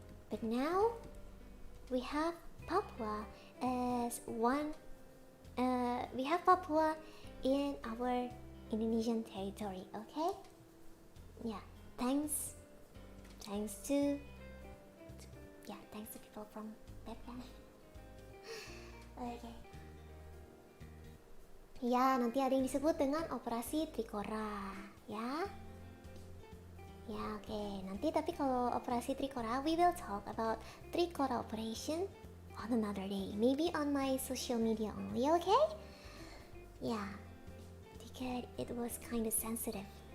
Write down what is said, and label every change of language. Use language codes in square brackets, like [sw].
[en] But now we have Papua as one. We have Papua in our Indonesian territory. Okay. Yeah. Thanks to people from Background. Okay. [id] Ya, nanti ada yang disebut dengan operasi Trikora, ya. Ya, oke. Nanti tapi kalau operasi Trikora, [en] we will talk about Trikora operation on another day. Maybe on my social media only, okay? Yeah, because it was kind of sensitive.